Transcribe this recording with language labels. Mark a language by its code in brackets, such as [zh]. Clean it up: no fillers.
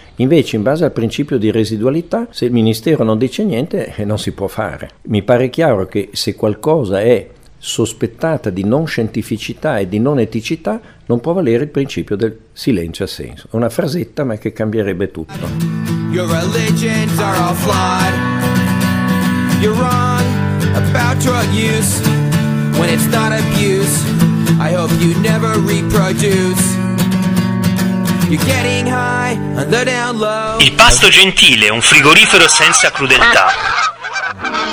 [it] Invece, in base al principio di residualità, se il ministero non dice niente, non si può fare. Mi pare chiaro che se qualcosa è sospettata di non scientificità e di non eticità, non può valere il principio del silenzio assenso. Una frasetta, ma che cambierebbe tutto. [en] Your religions are all flawed. You're wrong about drug use. When it's not abuse, I hope you never reproduce. You're getting high on the down low. [it] Il pasto gentile, un frigorifero senza crudeltà.